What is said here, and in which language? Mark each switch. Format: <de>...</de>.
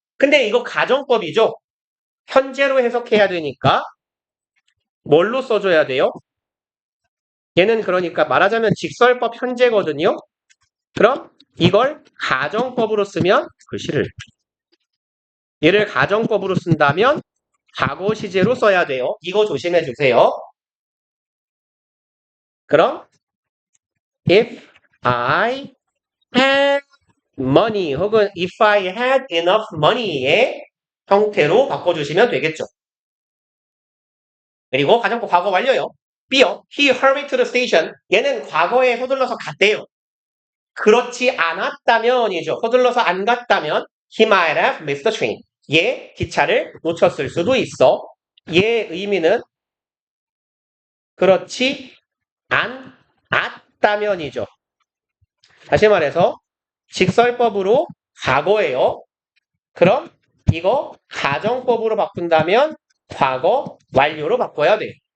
<ko>근데 이거 가정법이죠. 현재로 해석해야 되니까 뭘로 써줘야 돼요? 얘는 그러니까 말하자면 직설법 현재거든요. 그럼 이걸 가정법으로 쓰면 글씨를 얘를 가정법으로 쓴다면 과거 시제로 써야 돼요. 이거 조심해 주세요. 그럼</ko> <en>if I had money</en> <ko>혹은</ko> <en>if I had enough money</en> <ko>의 형태로 바꿔주시면 되겠죠. 그리고 가정법 과거 완료요. B요.</ko> <en>He hurried to the station.</en> <ko>얘는 과거에 서둘러서 갔대요. 그렇지 않았다면이죠. 서둘러서 안 갔다면</ko> <en>he might have missed the train.</en> <ko>얘 기차를 놓쳤을 수도 있어. 얘 의미는 그렇지 않았다면이죠. 다시 말해서 직설법으로 과거예요. 그럼 이거 가정법으로 바꾼다면 과거 완료로 바꿔야 돼.</ko>